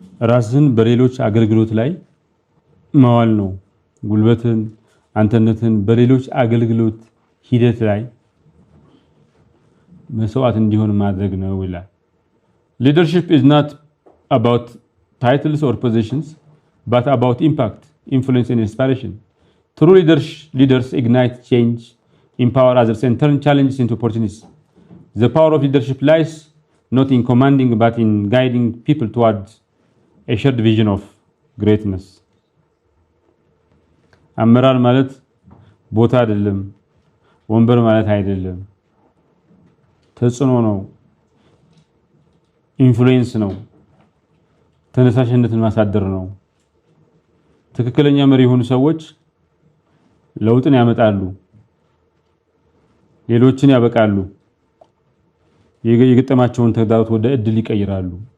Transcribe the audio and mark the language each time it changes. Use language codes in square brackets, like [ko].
[am] ራስህን በሌሎች አገልግሎት ላይ ማዋል ነው። ጉልበትን አንተነትን በሌሎች አገልግሎት ሂደት ላይ መስዋዕት እንዲሆን ማድረግ ነው ይላል። [en] Leadership is not about titles or positions but about impact, influence and inspiration. True leaders ignite change, empower others and turn challenges into opportunities. The power of leadership lies not in commanding but in guiding people towards a shared vision of greatness. [am] አመራር ማለት ቦታ አይደለም፣ ወንበር ማለት አይደለም። ተጽዕኖ ነው፣ ኢንፍሉዌንስ ነው፣ ተነሳሽነትን ማሳደር ነው። ትክክለኛ መሪ የሆኑ ሰዎች ለውጥን ያመጣሉ፣ ሌሎችን ያበቃሉ፣ የገጠማቸውን ተግዳሮት ወደ እድል ይቀይራሉ።